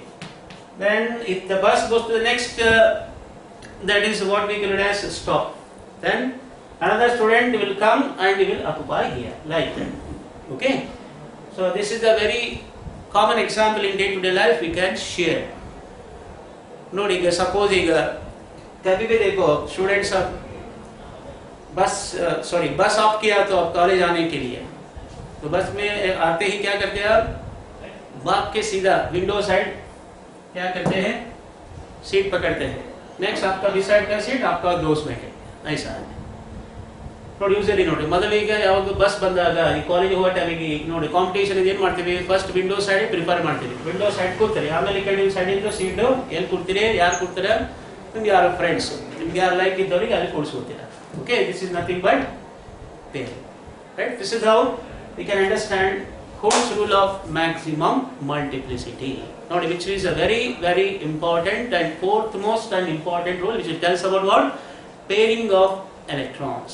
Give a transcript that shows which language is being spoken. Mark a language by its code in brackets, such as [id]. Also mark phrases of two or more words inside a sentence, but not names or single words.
[en] Then, if the bus goes to the next, that is what we call it as stop. Then another student will come and he will occupy here, like that. Okay. So this is a very common example in day-to-day life we can share. [kn] ನೋಡಿ ಈಗ ಸಪೋಸ್ ಈಗ [hi] कभी भी देखो स्टूडेंट्स अब बस ऑफ किया तो अब कॉलेज आने के लिए, तो बस में आते ही क्या करते हैं आप भाग के सीधा [en] window side [hi] क्या करते हैं? सीट पकड़ते हैं. नेक्स्ट आपका बी साइड का सीट आपका दोस्त बैठे, ऐसा है. [kn] ಪ್ರೊಡ್ಯೂಸರ್ ನೋಡಿ ಮೊದಲು ಈಗ ಯಾವಾಗ ಬಸ್ ಬಂದಾಗ ಈ ಕಾಲೇಜ್ ಹೋಗೋ ಟೈಮಿಗೆ ನೋಡಿ ಕಾಂಪಿಟೇಷನ್ ಏನು ಮಾಡ್ತೀವಿ? [en] first window side prefer [kn] ಮಾಡ್ತೀವಿ. [en] window side [kn] ಕೂರ್ತಾರೆ, ಆಮೇಲೆ ಈ ಕಡೆ ಸೈಡ್ ಇಂದ ಸೀಟ್ ಎಲ್ಲಿ ಕೂರ್ತೀರಿ, ಯಾರು ಕೂರ್ತಾರೆ, ನಿಮ್ಗೆ ಯಾರು ಫ್ರೆಂಡ್ಸ್, ನಿಮ್ಗೆ ಯಾರು ಲೈಕ್ ಇದ್ದವರಿಗೆ ಅಲ್ಲಿ ಕೂರಿಸ್ಕೊತೀರ. [en] ಓಕೆ, This is nothing but pair, right? This is how we can understand Hund's rule of maximum multiplicity. Now, which is a very, very important and fourth most and important rule, which tells about what? Pairing of electrons.